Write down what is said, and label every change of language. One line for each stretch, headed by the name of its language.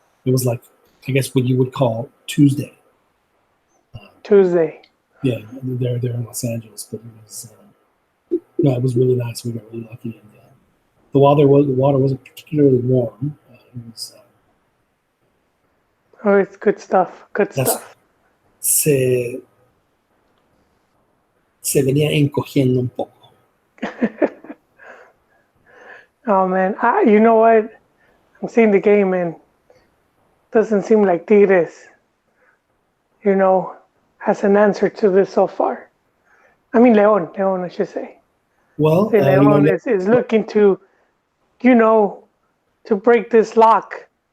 English: It was like, I guess, what you would call Tuesday. Tuesday. Yeah, they're in Los Angeles, but it was really nice. We got really lucky, and the water wasn't particularly warm. It was. Oh, it's good stuff. Good stuff.
Spanish: Se venía encogiendo un poco.
English: Oh man, you know what? I'm seeing the game and doesn't seem like Tigres, has an answer to this so far. I mean, Leon, I should say. Well, Leon is looking to, to break this lock.